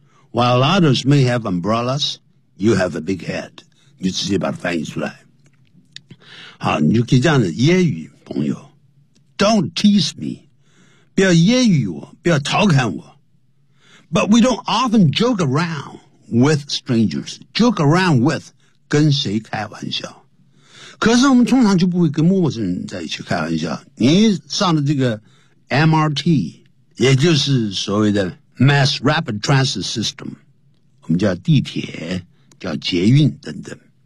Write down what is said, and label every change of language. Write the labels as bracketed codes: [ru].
[en] While others may have umbrellas, you have a big hat. [zh] 你直接把它翻译出来。好，你就可以这样子揶揄朋友。 [en] Don't tease me. [zh] 不要揶揄我，不要调侃我。 [en] But we don't often joke around with strangers. Joke around with [zh] 跟谁开玩笑。可是我们通常就不会跟陌生人在一起开玩笑。你上了这个 MRT, 也就是所谓的 Mass Rapid Transit System, 我们叫地铁，叫捷运等等。